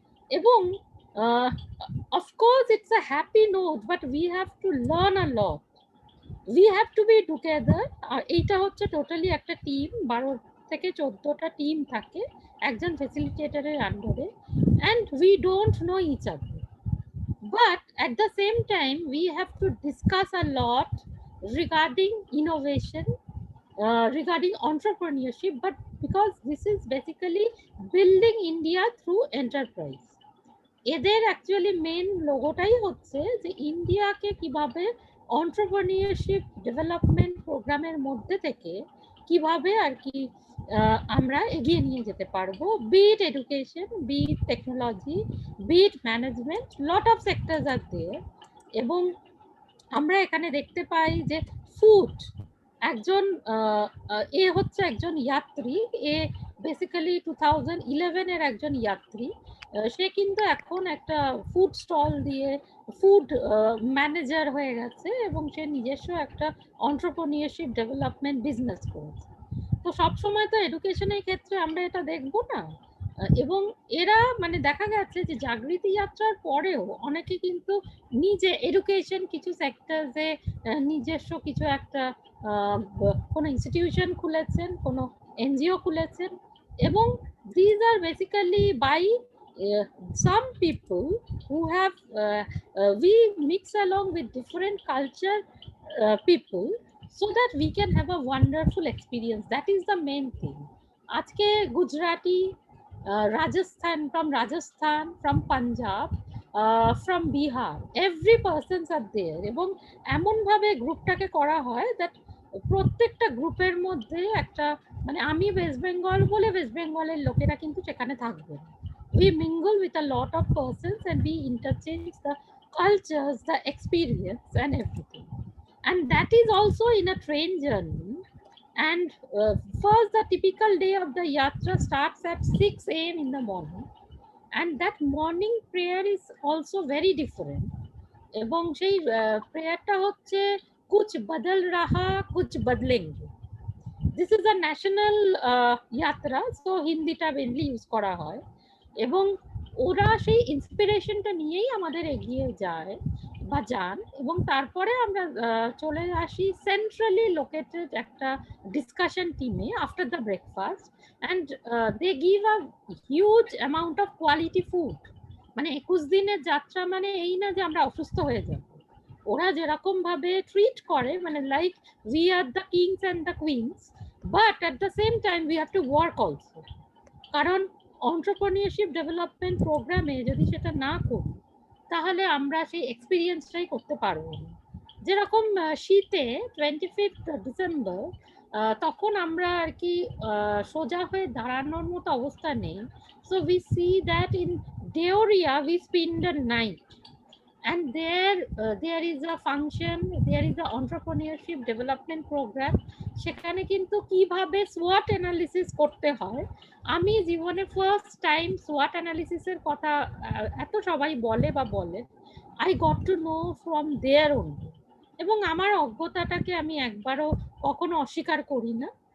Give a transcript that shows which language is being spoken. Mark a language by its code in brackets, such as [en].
[en] এবং of course it's a happy note, but we have to learn a lot, we have to be together. [bn] আর এইটা হচ্ছে totally একটা team, 12 থেকে 14টা team থাকে একজন ফ্যাসিলিটেটরের আন্ডারে, [en] And we don't know each other. But at the same time, we have to discuss a lot regarding innovation, regarding entrepreneurship, but because this is basically building India through enterprise. [bn] এদের actually main লোগোটাই হচ্ছে যে ইন্ডিয়াকে কিভাবে entrepreneurship development প্রোগ্রামের মধ্যে থেকে কিভাবে আর কি আমরা এগিয়ে নিয়ে যেতে পারবো, [en] Be it education, be it technology, be it management, lot of sectors are there. [bn] এবং আমরা এখানে দেখতে পাই যে ফুড, একজন এ হচ্ছে একজন যাত্রী, এ বেসিক্যালি 2011-এর একজন যাত্রী। সে কিন্তু এখন একটা ফুড স্টল দিয়ে ফুড ম্যানেজার হয়ে গেছে এবং সে নিজস্ব একটা entrepreneurship ডেভেলপমেন্ট বিজনেস করেছে। তো সবসময় তো এডুকেশনের ক্ষেত্রে আমরা এটা দেখবো না। এবং এরা মানে দেখা গেছে যে জাগৃতি যাত্রার পরেও অনেকে কিন্তু নিজে এডুকেশন কিছু সেক্টরসে নিজস্ব কিছু একটা কোনো ইনস্টিটিউশন খুলেছেন, কোনো এনজিও খুলেছেন। [en] এবং these are basically by some people who have we mix along with different culture people so that we can have a wonderful experience. That is the main thing. [bn] আজকে Gujarati, Rajasthan, [en] from Punjab, from Bihar, every persons are there, [bn] এবং এমন ভাবে গ্রুপটাকে করা হয় that প্রত্যেকটা গ্রুপের মধ্যে একটা মানে আমি ওয়েস্ট বেঙ্গল বলে ওয়েস্ট বেঙ্গলের লোকেরা কিন্তু সেখানে থাকবে। [en] We mingle with a lot of persons and we interchange the cultures, the experience and everything. And that is also in a train journey. And first, the typical day of the yatra starts at 6 a.m. in the morning, and that morning prayer is also very different. [bn] এবং সেই প্রেয়ারটা হচ্ছে [hi] কুছ বদল রাহা কুছ বদলেঙ্গে। [en] this is a national yatra, [bn] so হিন্দিটা mainly use করা হয়। এবং ওরা সেই ইন্সপিরেশনটা নিয়েই আমাদের এগিয়ে যায় বা যান। এবং তারপরে আমরা চলে আসি সেন্ট্রালি লোকেটেড একটা ডিসকাশন টিমে [en] After the breakfast, and they give a huge amount of quality food. [bn] মানে 21 দিনের যাত্রা মানে এই না যে আমরা অসুস্থ হয়ে যাব, ওরা যেরকম ভাবে ট্রিট করে মানে [en] Like we are the kings and the queens, but at the same time we have to work also. [bn] কারণ entrepreneurship ডেভেলপমেন্ট প্রোগ্রামে যদি সেটা না করি তাহলে আমরা সেই এক্সপিরিয়েন্সটাই করতে পারবো না। যেরকম শীতে 25th ডিসেম্বর তখন আমরা আর কি সোজা হয়ে দাঁড়ানোর মতো অবস্থা নেই। [en] So we see that in Deoria we spend the night, and there is a function, there is a entrepreneurship development program। [bn] সেখানে কিন্তু কিভাবে SWOT অ্যানালিসিস করতে হয়, আমি জীবনে ফার্স্ট টাইম SWOT অ্যানালিসিসের কথা এত সবাই বলে বা বলে, [en] I got to know from there only. [bn] এবং আমার অজ্ঞতাটাকে আমি একবারও কখনো অস্বীকার করি না।